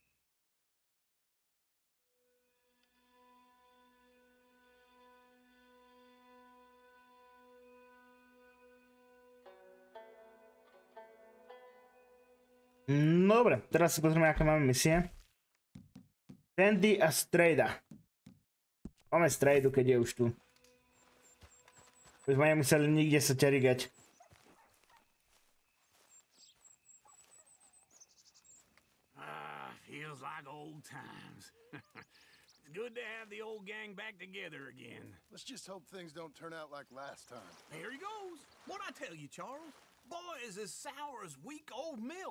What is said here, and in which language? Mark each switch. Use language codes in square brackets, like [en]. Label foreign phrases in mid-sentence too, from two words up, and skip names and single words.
[sk] No dobre, teraz si pozrieme, aké máme misie. Randy a Strejda. Máme Strejdu, keď je už tu. Už sme nemuseli nikde sa ťarigať. [en] Feels like old times. It's good to have the old gang back together again. Let's just hope things don't turn out like last time. Here he goes. What'd I tell you, Charles? Boy is as sour as week-old milk.